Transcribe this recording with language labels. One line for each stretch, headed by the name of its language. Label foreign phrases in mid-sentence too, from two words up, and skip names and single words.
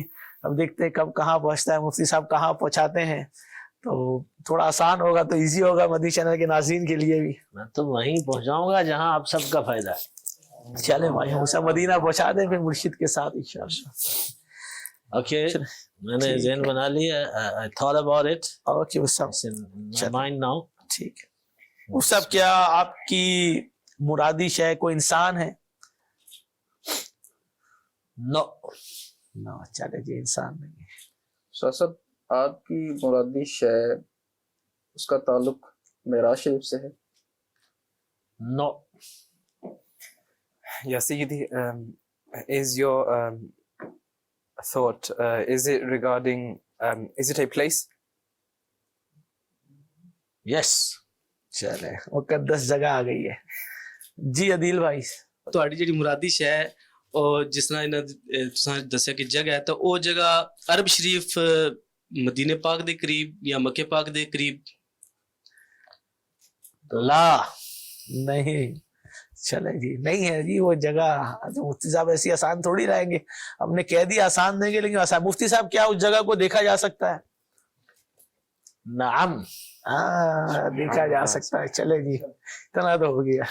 Urdu: اب دیکھتے ہیں کب کہاں پہنچتا ہے مفتی صاحب، کہاں پہنچاتے ہیں، تو تھوڑا آسان ہوگا تو ایزی ہوگا مدنی چینل کے ناظرین کے لیے بھی۔ میں تو وہیں پہنچاؤں گا جہاں آپ سب کا فائدہ ہے۔ چلے بھائی ہم اسے مدینہ پہنچا دیں پھر مرشد کے ساتھ انشاءاللہ۔ اوکے، میں نے ذہن بنا لیا،
English: I thought about it.
Urdu: اوکے صاحب،
English: It's in my mind now.
Urdu: ٹھیک ہے۔ وہ سب کیا آپ کی مرادی شے کوئی انسان ہے؟
English: No.
Urdu: نو، چلے جی انسان نہیں ہے۔ صاحب آپ کی مرادی شے اس کا تعلق معراج شریف سے ہے؟
English: No.
Arabic: يا سيدي,
English: is your thought, is it regarding, is it a place? Yes.
Urdu: چلے مقدس جگہ آ گئی ہے۔ جی عدیل بھائی،
Punjabi: ਤੁਹਾਡੀ ਜਿਹੜੀ ਮੁਰਾਦੀ ਸ਼ੈ ਹੈ ਉਹ ਜਿਸ ਤਰ੍ਹਾਂ ਇਹਨਾਂ ਤੁਸੀਂ ਦੱਸਿਆ ਕਿ ਜਗ੍ਹਾ ਹੈ, ਤਾਂ ਉਹ ਜਗ੍ਹਾ ਅਰਬ ਸ਼ਰੀਫ ਮਦੀਨੇ ਪਾਕ ਦੇ ਕਰੀਬ ਜਾਂ ਮੱਕੇ ਪਾਕ ਦੇ ਕਰੀਬ?
Urdu: لا نہیں، چلے جی نہیں ہے جی وہ جگہ۔ مفتی صاحب ایسی آسان تھوڑی رہیں گے، ہم نے کہہ دیا آسان دیں گے لیکن آسان۔ مفتی صاحب کیا اس جگہ کو دیکھا جا سکتا ہے؟
Arabic: نعم.
Urdu: ہاں دیکھا جا سکتا ہے۔ چلے جی اتنا تو ہو گیا۔